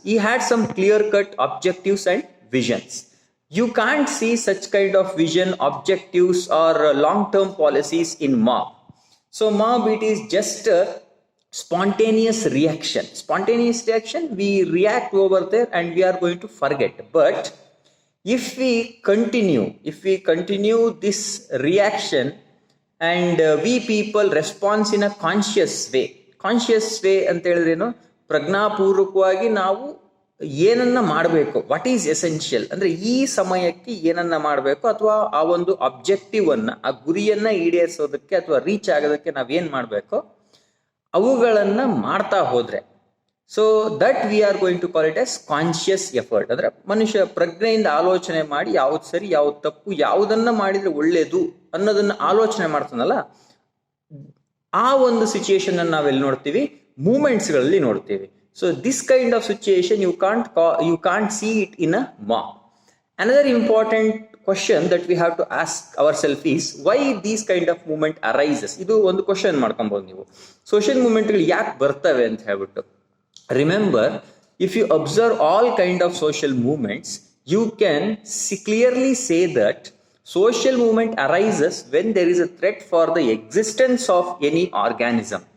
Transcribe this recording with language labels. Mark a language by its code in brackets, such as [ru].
[en] He had some clear-cut objectives and visions. You can't see such kind of vision, objectives, or long-term policies in mob. So mob, it is just a spontaneous reaction. Spontaneous reaction, we react over there and we are going to forget. But if we continue this reaction and we people response in a conscious way [kn] ಅಂತ ಹೇಳಿದ್ರೇನು, ಪ್ರಜ್ಞಾಪೂರ್ವಕವಾಗಿ ನಾವು ಏನನ್ನ ಮಾಡಬೇಕು, [en] what is essential [kn] ಅಂದ್ರೆ ಈ ಸಮಯಕ್ಕೆ ಏನನ್ನ ಮಾಡಬೇಕು, ಅಥವಾ ಆ ಒಂದು ಅಬ್ಜೆಕ್ಟಿವ್ ಅನ್ನ, ಆ ಗುರಿಯನ್ನ ಈಡೇರಿಸೋದಕ್ಕೆ ಅಥವಾ ರೀಚ್ ಆಗೋದಕ್ಕೆ ನಾವೇನ್ ಮಾಡಬೇಕು ಅವುಗಳನ್ನ ಮಾಡ್ತಾ ಹೋದ್ರೆ, [en] So that we are going to call it as conscious effort. [kn] ಅಂದ್ರೆ ಮನುಷ್ಯ ಪ್ರಜ್ಞೆಯಿಂದ ಆಲೋಚನೆ ಮಾಡಿ ಯಾವ್ದು ಸರಿ ಯಾವ್ದು ತಪ್ಪು, ಯಾವುದನ್ನ ಮಾಡಿದ್ರೆ ಒಳ್ಳೇದು ಅನ್ನೋದನ್ನ ಆಲೋಚನೆ ಮಾಡ್ತಾನಲ್ಲ, ಆ ಒಂದು ಸಿಚುಯೇಷನ್ ಅನ್ನು ನಾವೆಲ್ಲಿ ನೋಡ್ತೀವಿ, ಮೂಮೆಂಟ್ಸ್ ಗಳಲ್ಲಿ ನೋಡ್ತೀವಿ. [en] So this kind of situation you can't see it in a mob. Another important question that we have to ask ourselves is why these kind of movement arises. [kn] ಇದು ಒಂದು ಕ್ವಶನ್ ಮಾಡ್ಕೊಬಹುದು ನೀವು, social ಮೂವ್ಮೆಂಟ್ಗಳು ಯಾಕೆ ಬರ್ತವೆ ಅಂತ ಹೇಳ್ಬಿಟ್ಟು. [en] Remember, if you observe all kind of social movements, you can clearly say that social movement arises when there is a threat for the existence of any organism.